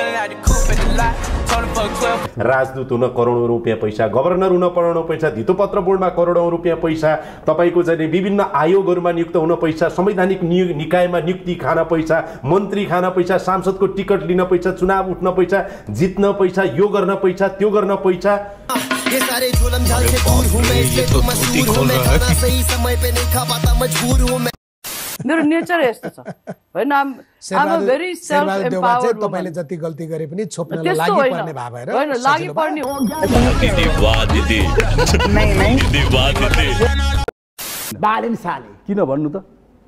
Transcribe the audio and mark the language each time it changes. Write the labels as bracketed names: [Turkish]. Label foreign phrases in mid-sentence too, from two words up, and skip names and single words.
[Nepali] राजदूत हुन करोडौं रुपियाँ पैसा गभर्नर हुन करोडौं पैसा धितोपत्र बोर्डमा करोडौं रुपियाँ पैसा तपाईको चाहिँ विभिन्न आयोगहरूमा नियुक्त हुन पैसा संवैधानिक निकायमा नियुक्ति खान पैसा मन्त्री खान पैसा सांसदको टिकट लिन पैसा चुनाव उठ्न पैसा जित्न पैसा यो गर्न पैसा त्यो गर्न पैसा [Hindi] ये सारे जुल्म जाल से दूर हूं मैं इसलिए तो मशहूर हूं मैं खाना सही समय पे नहीं खा पाता मजबूर हूं मैं [Nepali] मेरो नेचर यस्तो छ हैन [English] I'm very self empowered [Nepali] तपाईले जति गल्ती गरे पनि छोप्नलाई लागि पर्ने भा भएर हैन लागि पर्ने हो दिदी वाह दिदी [Hindi] नहीं [Nepali] दिदी वाह दिदी [Hindi] बालिन साले [Nepali] किन भन्नु त